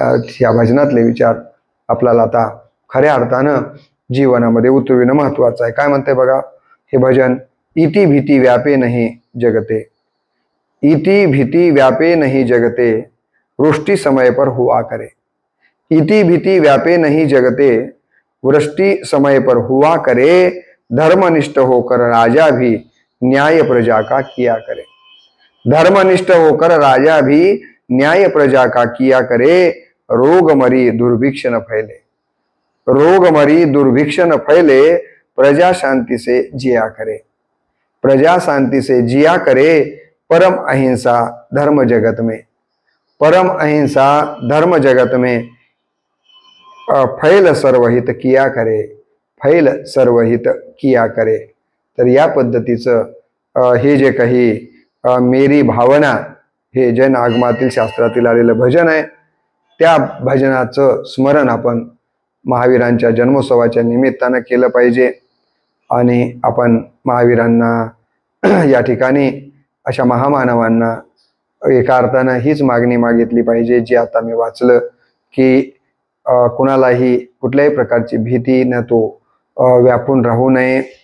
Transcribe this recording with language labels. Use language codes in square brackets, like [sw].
[mr] ह्या भजनातले विचार आपल्याला आता खऱ्या अर्थानं जीवनामध्ये उतरविणं महत्वाचं आहे. काय म्हणते बघा हे भजन, [hi] इति भीती व्यापे नहीं जगते, इति भीती व्यापे नहीं जगते, वृष्टि समय पर हुआ करे. इति भीति व्यापे नहीं जगते, वृष्टि समय पर हुआ करे, धर्मनिष्ठ होकर राजा भी न्याय प्रजा का किया करे. धर्मनिष्ठ होकर राजा भी न्याय प्रजा का किया करे, रोग मरी दुर्भिक्ष न फैले. रोग मरी दुर्भिक्ष न फैले, प्रजा शांति से जिया करे। प्रजा शांति से जिया करे, परम अहिंसा धर्म जगत में। परम अहिंसा धर्म जगत में फैल सर्वहित किया करे, फैल सर्वहित किया करे। [mr] तर या पद्धतीचं हे जे काही मेरी भावना हे जैन आगमातील शास्त्रातील आलेलं भजन आहे, त्या भजनाचं स्मरण आपण महावीरांच्या जन्मोत्सवाच्या निमित्तानं केलं पाहिजे। आणि आपण महावीरांना या ठिकाणी अशा महामानवांना एका अर्थानं हीच मागणी मागितली पाहिजे, जी आता मी वाचलं, की कुणालाही कुठल्याही प्रकारची भीती न तो व्यापून राहू नये।